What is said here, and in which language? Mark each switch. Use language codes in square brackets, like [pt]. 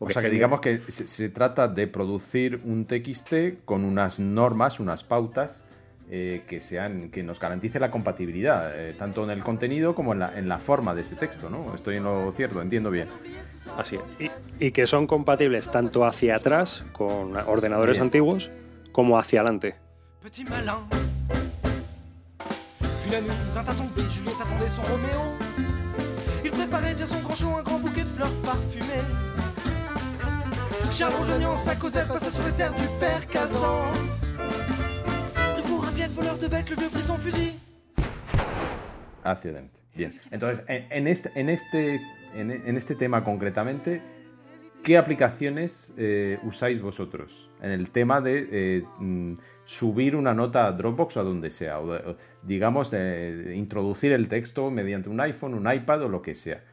[es] Digamos que se trata de producir un TXT con unas normas, unas pautas, que nos garantice la compatibilidad, tanto en el contenido como en la forma de ese texto, ¿no? Estoy en lo cierto, entiendo bien. Así es. Y que son compatibles tanto hacia atrás, con ordenadores bien antiguos, como hacia adelante. [fr] Petit malin. La nuit vint à tomber, Juliette attendait son Roméo. Il préparait déjà son grand show, un grand bouquet de fleurs parfumées. Charles rejoignant sa causette, passa sur les terres du père Kazan. Pris pour un piètre voleur de bêtes, le vieux prit son fusil. Accident. Bien. [es] Entonces, en este tema concretamente, ¿qué aplicaciones usáis vosotros en el tema de subir una nota a Dropbox o a donde sea? O digamos, introducir el texto mediante un iPhone, un iPad o lo que sea.